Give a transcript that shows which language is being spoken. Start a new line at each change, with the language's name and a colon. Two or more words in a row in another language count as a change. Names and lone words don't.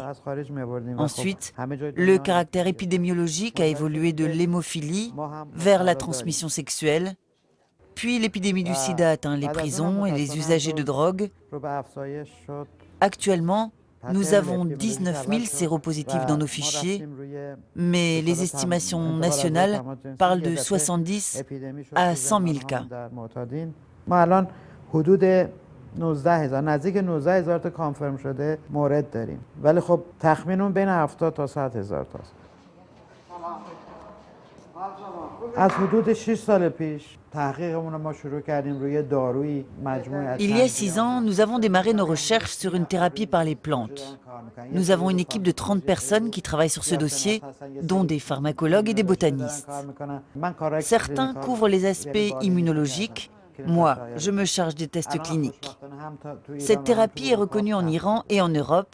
French: Ensuite, le caractère épidémiologique a évolué de l'hémophilie vers la transmission sexuelle, puis l'épidémie du sida atteint les prisons et les usagers de drogue. Actuellement, nous avons 19 000 séropositifs dans nos fichiers, mais les estimations nationales parlent de 70 à 100 000 cas.
Persian: 19,000 نزدیک 19,000 تا کانفرم شده مورد داریم ولی خب تخمینمون بین 70 تا 100,000 تاست. از حدود 6 سال پیش تحقیقمون رو ما شروع کردیم روی دارویی مجموعه.
French: Il y a 6 ans, nous avons démarré nos recherches sur une thérapie par les plantes. Nous avons une équipe de 30 personnes qui travaillent sur ce dossier, dont des pharmacologues et des botanistes. Certains couvrent les aspects immunologiques. Moi, je me charge des tests cliniques. Cette thérapie est reconnue en Iran et en Europe.